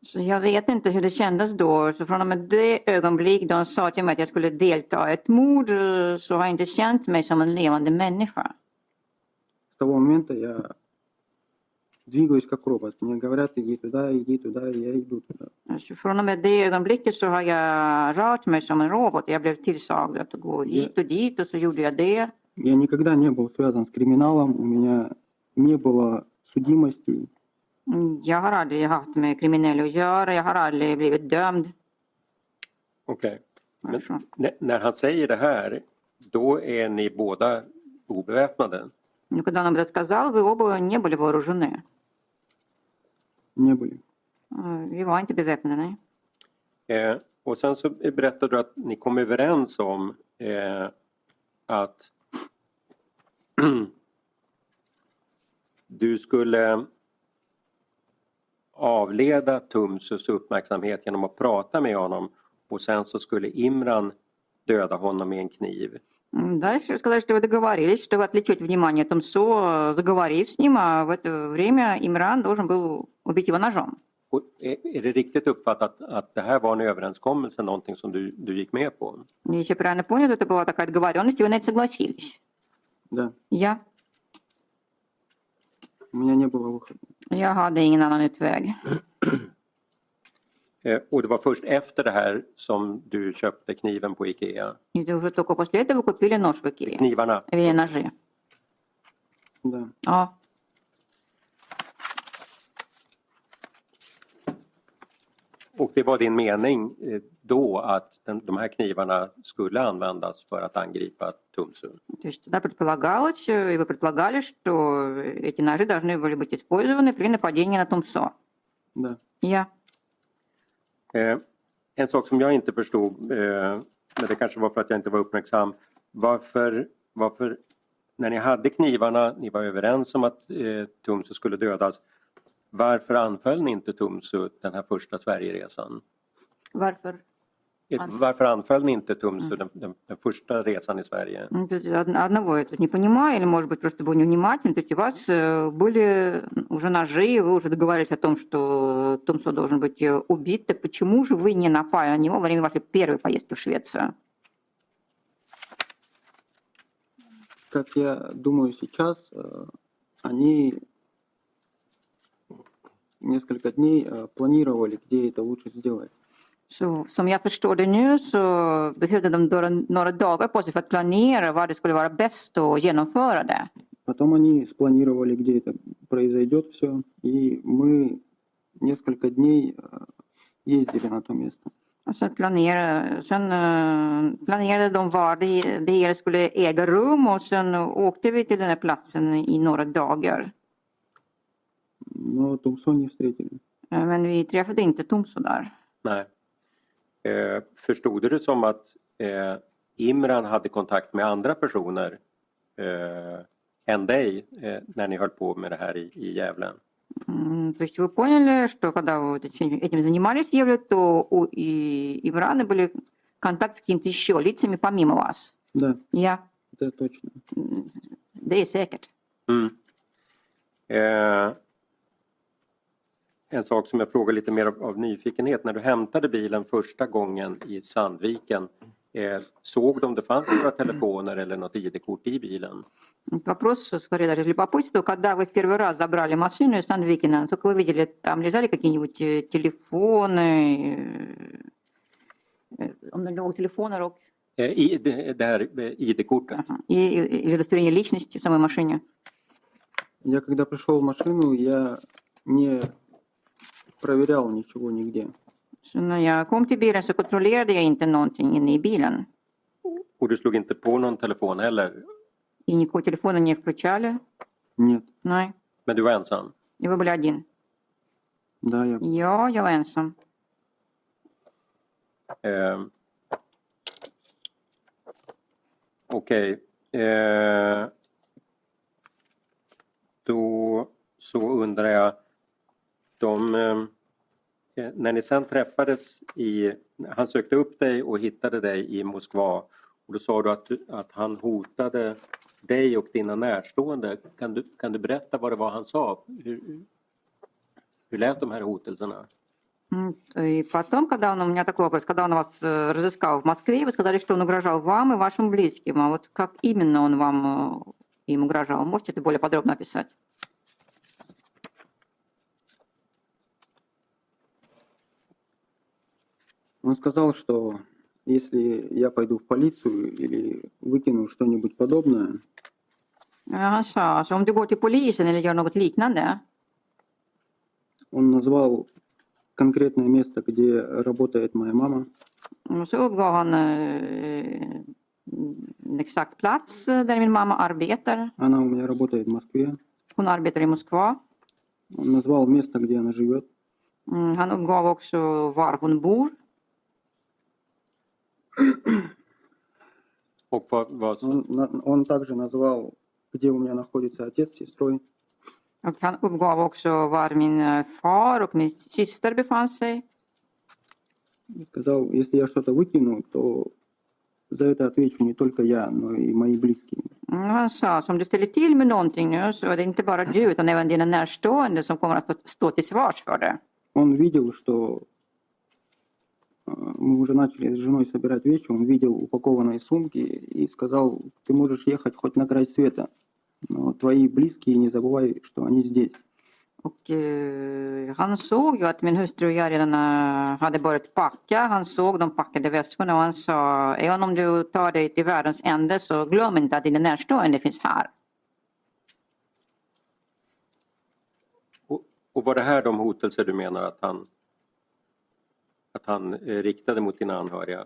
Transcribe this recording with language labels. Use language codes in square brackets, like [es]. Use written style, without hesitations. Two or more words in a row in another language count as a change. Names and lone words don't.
[sv] Så jag vet inte hur det kändes då. Så från och med det ögonblick de sa till mig att jag skulle delta i ett mord så har jag inte känt mig som en levande människa. [ru] С того момента я двигаюсь как робот. Мне говорят, иди туда, и я иду туда. [sv] Så från och med det ögonblicket så har jag rört mig som en robot. Jag blev tillsagd att gå hit och dit och så gjorde jag det. [ru] Я никогда не был связан с криминалом, у меня не было судимостей. [sv] Jag har aldrig haft med kriminella att göra. Jag har aldrig blivit dömd. Okej. Men Alltså. när han säger det här, då är ni båda obeväpnade? [ru] Но когда он об этом сказал, вы оба не были вооружены. Не были. [sv] Vi var inte beväpnade. Och sen så berättade du att ni kom överens om att du skulle avleda Tumsus uppmärksamhet genom att prata med honom och sen så skulle Imran döda honom med en kniv. [ru] Дальше сказали, что вы договорились, чтобы отвлечь внимание Тумсо, заговорив с ним, а в это время Имран должен был убить его ножом. [sv] Och är det riktigt uppfattat att det här var en överenskommelse, någonting som du gick med på? [ru] Если я правильно понял, это была такая договоренность, и вы на это согласились. Да. [sv] Ja, [ru] У меня не было выхода. [sv] jag hade ingen annan utväg. Och det var först efter det här som du köpte kniven på Ikea? [ru] И уже только после этого купили нож в Икее. [sv] Knivarna? [ru] Или ножи. Да. [sv] Ja. Och det var din mening då att de här knivarna skulle användas för att angripa Tumsu? [ru] То есть тогда предполагалось, и вы предполагали, что эти ножи должны были быть использованы при нападении на Тумсо. Да. [sv] Ja. En sak som jag inte förstod, men det kanske var för att jag inte var uppmärksam. Varför när ni hade knivarna, ni var överens om att Tumsu skulle dödas. Varför anföll ni inte Tumsu den här första Sverigeresan? Varför? Varför anföll ni inte Tumsu den första resan i Sverige? [ru] То есть одного я тут не понимаю, или, может быть, просто был невнимательный. То есть у вас были уже ножи, и вы уже договорились о том, что Тумсо должен быть убит. Так почему же вы не напали на него во время вашей первой поездки в Швецию? Как я думаю сейчас, они несколько дней планировали, где это лучше сделать. [sv] Så, som jag förstår det nu så behövde de några dagar på sig för att planera var det skulle vara bäst att genomföra det. [ru] Потом они спланировали, где это произойдет все, и мы несколько дней ездили на то место. [sv] Och sen planerade de var det hela skulle äga rum och sen åkte vi till den här platsen i några dagar. [ru] Но Тумсо не встретили. [sv] Men vi träffade inte Tumsо där. Nej. Förstod du det som att Imran hade kontakt med andra personer än dig när ni höll på med det här i Gävle? [ru] То есть вы поняли, что когда вы этим занимались в Гävle, то у Имрана были контакты с какими-то еще лицами помимо вас? Да, [sv] Ja, [ru] это точно. [sv] det är säkert. En sak som jag frågar lite mer av nyfikenhet. När du hämtade bilen första gången i Sandviken, såg de det fanns några telefoner eller något ID-kort i bilen? [ru] Вопрос, скорее даже из любопытства, когда вы в первый раз забрали машину из Сандвикина, сколько вы видели, там лежали какие-нибудь телефоны, [sv] om det låg telefoner och Det här ID-kortet? [ru] и удостоверение личности в самой машине? Я когда пришел в машину, я не проверял ничего нигде. [sv] Så när jag kom till bilen så kontrollerade jag inte någonting inne i bilen. Och du slog inte på någon telefon heller? [ru] И никакой телефона не включали. Нет. [sv] Nej, Men du var ensam? [ru] и вы были один. Да, [sv] Ja, jag var ensam. Okej. Då så undrar jag, när ni sen träffades han sökte upp dig och hittade dig i Moskva och då sa du att han hotade dig och dina närstående. Kan du berätta vad det var han sa? Hur lät de här hotelserna? [ru] И потом, когда он, у меня такой вопрос, когда он вас разыскал в Москве, вы сказали, что он угрожал вам и вашим близким. А вот как именно он вам им угрожал? Можете это более подробно описать? Он сказал, что если я пойду в полицию или выкину что-нибудь подобное, [sv] Han sa, så om du går till polisen eller gör något liknande, [ru] он назвал конкретное место, где работает моя мама. [sv] så uppgav han en exakt plats där min mamma arbetar. [ru] Она у меня работает в Москве. [sv] Hon arbetar i Moskva. [ru] Он назвал место, где она живет. [sv] Han uppgav också var hon bor. Och vad [ru] Он также назвал, где у меня находится отец с сестрой. [sv] Och han uppgav också var min far och min syster befann sig. [ru] Сказал, если я что-то выкину, то за это отвечу не только я, но и мои близкие. [sv] Han sa, om du ställer till med någonting nu så är det inte bara du utan även dina närstående som kommer att stå till svars för det. [ru] Он видел, что мы уже начали с женой собирать вещи, он видел упакованные сумки и сказал, ты можешь ехать хоть на край света, но твои близкие не забывай, что они здесь. [sv] Och han såg ju att min hustru och jag redan hade börjat packa. Han såg de packade väskorna och han sa, även om du tar dig till världens ände så glöm inte att dina närstående finns här. Och var det här de hotelser du menar att han riktade mot dina anhöriga?